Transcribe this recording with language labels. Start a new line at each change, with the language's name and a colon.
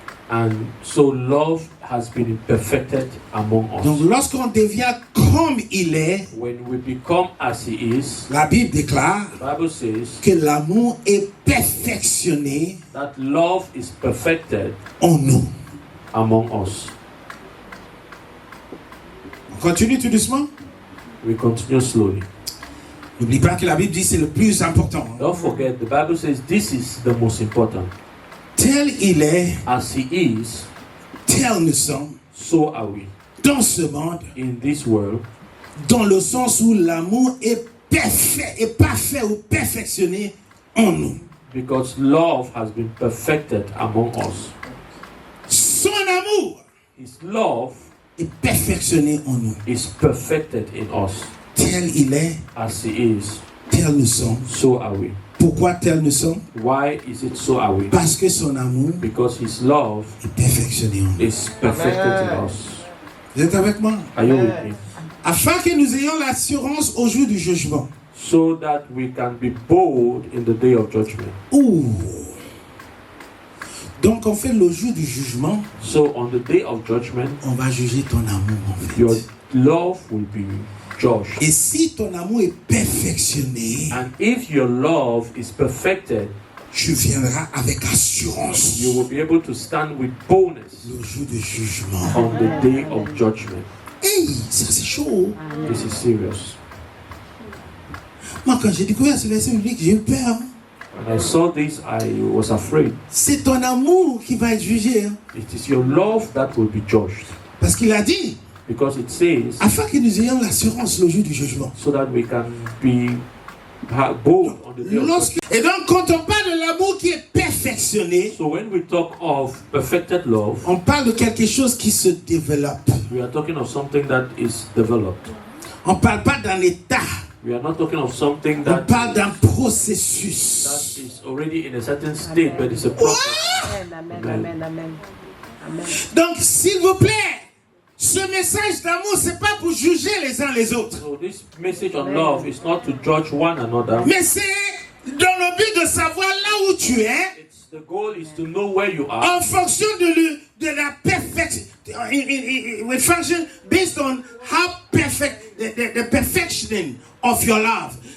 English: And so love has been perfected among
French: Donc
English: us.
French: lorsqu'on devient comme il est,
English: When we become as he is,
French: la Bible déclare
English: the Bible says
French: que l'amour est perfectionné
English: that love is perfected
French: en nous.
English: among us.
French: On continue tout doucement.
English: We continue slowly.
French: N'oublie pas que la Bible dit que c'est le plus important.
English: Don't forget, the Bible says this is the most important.
French: Tel il est,
English: As he is,
French: tel nous sommes
English: so are we.
French: dans ce monde,
English: In this world,
French: dans le sens où l'amour est parfait ou perfectionné en nous.
English: because love has been perfected among us.
French: Son amour
English: His love
French: est perfectionné en nous.
English: is perfected in us.
French: Tel il est,
English: As he is,
French: tel nous sommes.
English: so are we.
French: Pourquoi tel nous sommes?
English: Why is it so are we?
French: Parce que son amour
English: Because his love
French: est perfectionné en nous.
English: is perfected in us.
French: Vous êtes avec moi?
English: Are you with me?
French: Afin que nous ayons l'assurance au jour du jugement.
English: So that we can be bold in the day of judgment. Ouh.
French: Donc en fait, le jour du jugement,
English: So on the day of judgment,
French: on va juger ton amour en fait.
English: your love will be judged.
French: Et si ton amour est perfectionné,
English: And if your love is perfected,
French: tu viendras avec assurance
English: you will be able to stand with boldness
French: le jour du jugement.
English: on the day of judgment.
French: Hey, ça c'est chaud.
English: This is serious.
French: Moi, quand j'ai découvert ce verset biblique, j'ai eu peur.
English: When I saw this, I was afraid.
French: C'est ton amour qui va être jugé. Hein.
English: It is your love that will be judged.
French: Parce qu'il a dit,
English: Because it says,
French: afin que nous ayons l'assurance le jour du jugement.
English: so that we can be bold on the day of judgment.
French: Et donc, quand on parle de l'amour qui est perfectionné,
English: So when we talk of perfected love,
French: on parle de quelque chose qui se développe.
English: we are talking of something that is developed.
French: On ne parle pas d'un état.
English: We are not talking of something
French: On
English: that
French: parle d'un processus.
English: is already in a certain state, but it's a process. Amen, amen, amen, amen.
French: Donc, s'il vous plaît, ce message d'amour, c'est pas pour juger les uns les autres.
English: So this message on love is not to judge one another.
French: Mais c'est dans le but de savoir là où tu es,
English: The goal is to know where you are
French: en fonction de la perfection.
English: We function based on how perfect, the perfectioning of your love.